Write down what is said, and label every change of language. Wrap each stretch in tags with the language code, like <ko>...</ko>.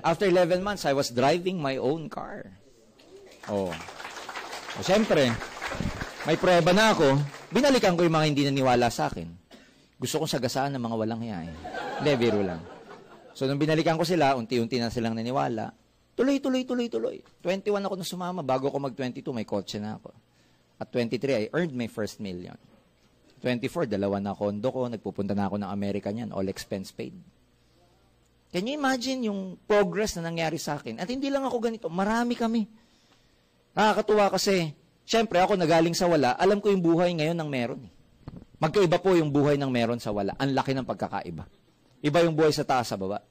<en>After 11 months, I was driving my own car. Oh.</en> <tl>O, siyempre, may prueba na ako. Binalikan ko yung mga hindi naniwala sa akin. Gusto kong sagasaan ng mga walang hiya. Hindi, biro lang. So, nung binalikan ko sila, unti-unti na silang naniwala. Tuloy. 21 ako na sumama. Bago ako mag-22, may kotse na ako.</tl> <en>At 23, I earned my first million.</en> <tl>24, dalawa na kondo ko. Nagpupunta na ako ng Amerika niyan.</tl> <en>All expense paid. Can you imagine</en> <tl>yung progress na nangyari sa akin? At hindi lang ako ganito. Marami kami. Nakakatuwa kasi, syempre ako nagaling sa wala, alam ko yung buhay ngayon ng meron. Magkaiba po yung buhay ng meron sa wala. Ang laki ng pagkakaiba. Iba yung buhay sa taas sa baba.</tl>